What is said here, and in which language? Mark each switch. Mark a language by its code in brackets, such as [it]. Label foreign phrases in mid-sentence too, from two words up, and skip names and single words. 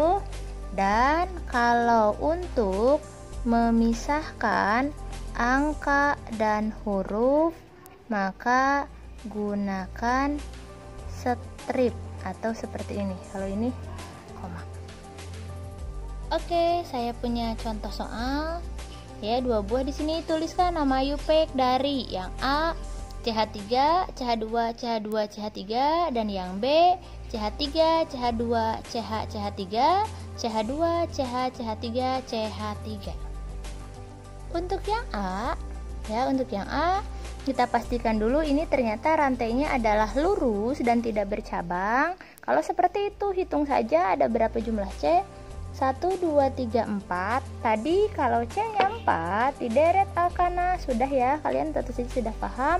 [id] Dan kalau untuk memisahkan angka dan huruf, maka gunakan strip atau seperti ini. Kalau ini koma. Oke, saya punya contoh soal. Ya, 2 buah di sini. Tuliskan nama Yupek dari yang A CH3, CH2, CH2, CH3, dan yang B CH3, CH2, CH, CH3, CH2, CH, CH3, CH3. Untuk yang A, untuk yang A kita pastikan dulu ini ternyata rantainya adalah lurus dan tidak bercabang. Kalau seperti itu hitung saja ada berapa jumlah C. 1, 2, 3, 4. Tadi kalau C-nya 4 di deret alkana, sudah ya, kalian tentu saja sudah paham.